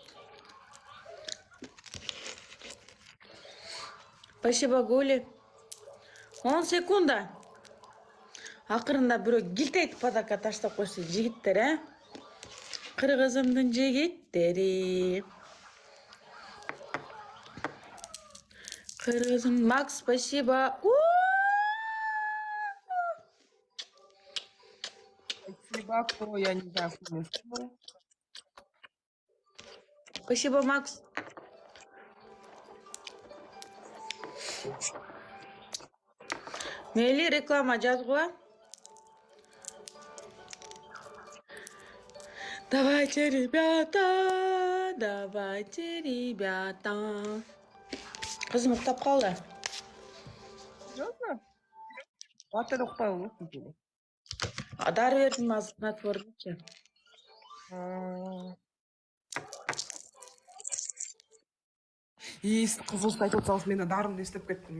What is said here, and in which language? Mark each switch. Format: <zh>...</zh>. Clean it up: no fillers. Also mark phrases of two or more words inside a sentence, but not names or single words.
<ru>Спасибо, Гули.</ru> <ky>10 секунда. Акырында бирөө килтейт подарка таштап койсо жигиттер, Кыргызымдын жигиттери. Кыргызым,</ky> <ru>Макс, спасибо. Спасибо, кто я не знаю, кто. Спасибо, Макс.</ru> <ky>Мейли реклама жазгыла.</ky> <ru>Давайте, ребята, давайте, ребята.</ru> <ky>Кызым уктап калды. Жокпу? Батыр укпай болот. Дары бердим азыр снотворныйчы. Сиз кызылды айтып атсаңыз, мен дарымды эстеп кеттим.</ky>